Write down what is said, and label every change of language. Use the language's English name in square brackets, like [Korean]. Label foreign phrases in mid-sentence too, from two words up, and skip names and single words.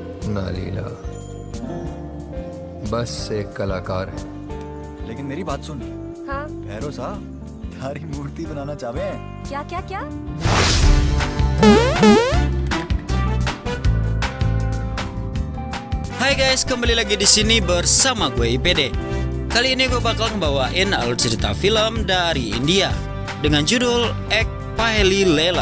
[Hindi] ना लीला, बस एक कलाकार है। लेकिन मेरी बात सुन। हाँ? भैरव सा थारी मूर्ति बनाना चाहे। क्या क्या क्या? [Indonesian] Hai guys, kembali lagi di sini bersama gue IPD. Kali ini gue bakal ngebawain alur cerita film dari India dengan judul Ek Paheli Leela.